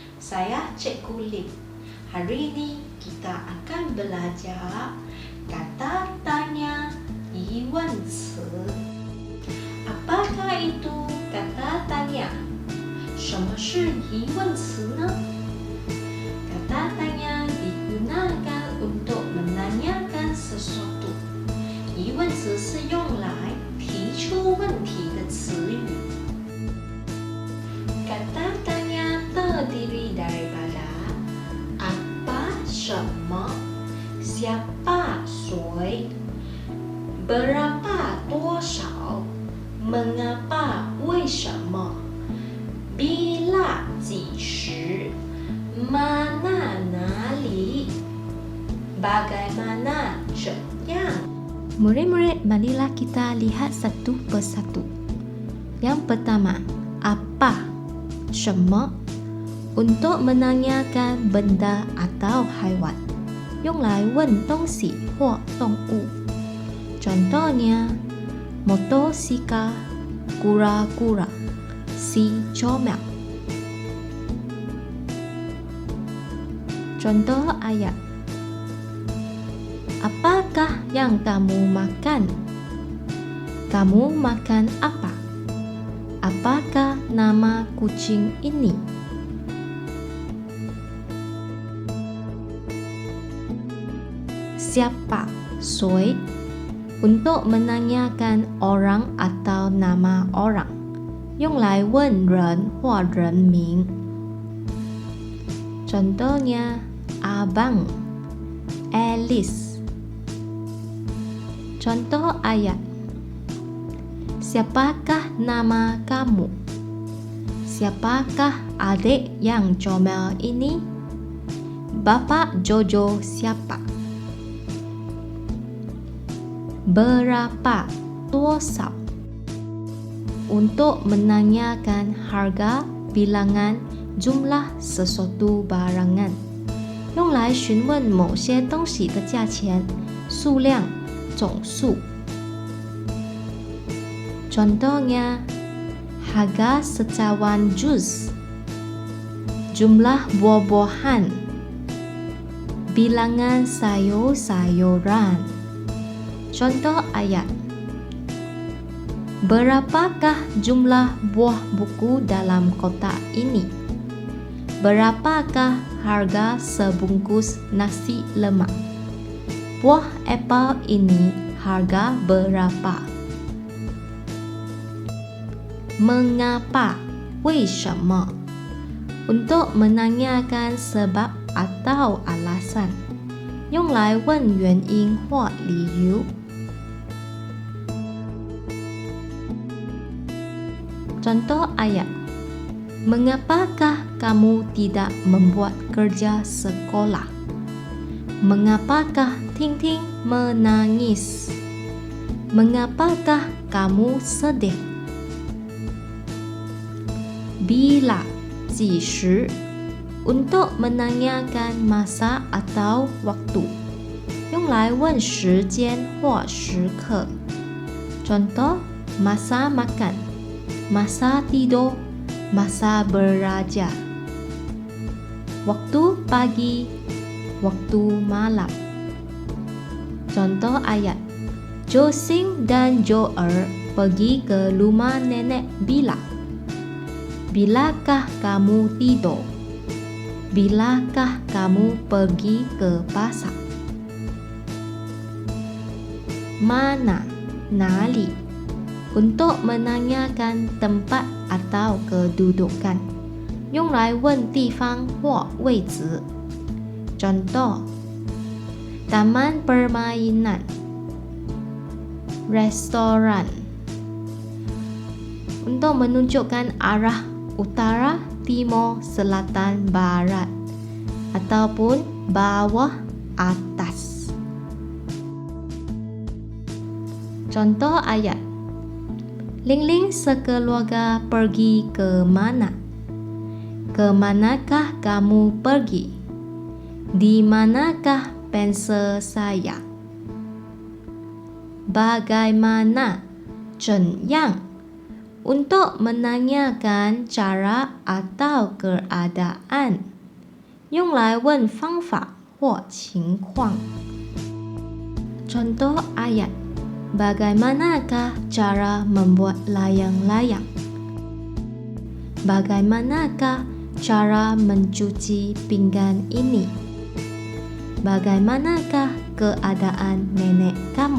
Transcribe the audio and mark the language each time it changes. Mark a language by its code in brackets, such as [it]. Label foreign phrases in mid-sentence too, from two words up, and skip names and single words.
[ms] Saya Cikgu Lim. Hari ini kita akan belajar kata tanya 疑问词. Apakah itu kata tanya? [zh] 什么是疑问词呢？ [ms] Kata tanya digunakan untuk menanyakan sesuatu. [zh] 疑问词是用来提出问题的词语。 [ms] Kata tanya terdiri daripada apa, [zh] 什么, siapa, 谁, berapa, 多少, mengapa, 为什么, bila, 几时, mana, 哪里, bagaimana, 怎样. [ms] Murid-murid, marilah kita lihat satu persatu. Yang pertama, apa, [zh] 什么, [ms] untuk menanyakan benda atau haiwan, [zh] 用来问东西或动物. [ms] Contohnya, motosikal, kura-kura, si comel. Contoh ayat. Apakah yang kamu makan? Kamu makan apa? Apakah nama kucing ini? Siapa, [zh] 谁, [ms] untuk menanyakan orang atau nama orang, [zh] 用来问人或人名. [ms] Contohnya, Abang, Alice. Contoh ayat. Siapakah nama kamu? Siapakah adik yang comel ini? Bapak Jojo siapa? Berapa, [zh] 多少, [ms] untuk menanyakan harga, bilangan, jumlah sesuatu barangan, [zh] 用来询问某些东西的价钱、数量、总数. [ms] Contohnya, harga secawan jus, jumlah buah-buahan, bilangan sayur-sayuran. Contoh ayat. Berapakah jumlah buah buku dalam kotak ini? Berapakah harga sebungkus nasi lemak? Buah apel ini harga berapa? Mengapa, [zh] 为什么, [ms] untuk menanyakan sebab atau alasan, [zh] 用来问原因或理由. [ms] Contoh ayat. Mengapakah kamu tidak membuat kerja sekolah? Mengapakah Ting-Ting menangis? Mengapakah kamu sedih? Bila, [zh] 几时, [ms] untuk menanyakan masa atau waktu, [zh] 用来问时间或时刻. [ms] Contoh, masa makan, masa tidur, masa belajar, waktu pagi, waktu malam. Contoh ayat. Josing dan Joel pergi ke rumah nenek bila? Bilakah kamu tidur? Bilakah kamu pergi ke pasar? Mana, [zh] 哪里, [ms] untuk menanyakan tempat atau kedudukan, [zh] 用来问地方或位置. [ms] Contoh, taman permainan, restoran, untuk menunjukkan arah utara, timur, selatan, barat, ataupun bawah, atas. Contoh ayat. Ling-Ling sekeluarga pergi ke mana? Ke manakah kamu pergi? Di manakah pensel saya? Bagaimana, [zh] 怎样, [ms] untuk menanyakan cara atau keadaan. [zh] 用来问方法或情况。 [ms] Contoh ayat, bagaimanakah cara membuat layang-layang? Bagaimanakah cara mencuci pinggan ini? Bagaimanakah keadaan nenek kamu?